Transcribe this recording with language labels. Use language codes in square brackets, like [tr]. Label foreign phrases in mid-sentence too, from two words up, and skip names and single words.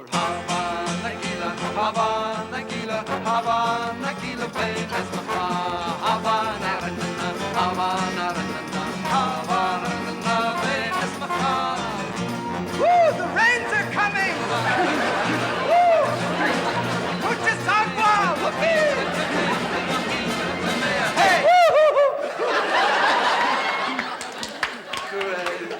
[en] Havana, Gila, Havana, Gila, Havana, Gila, Vegas, Havana, Havana, Havana, Vegas, Woo! The rains are coming! Woo! [es] Mucha agua! Hey! [en] Great.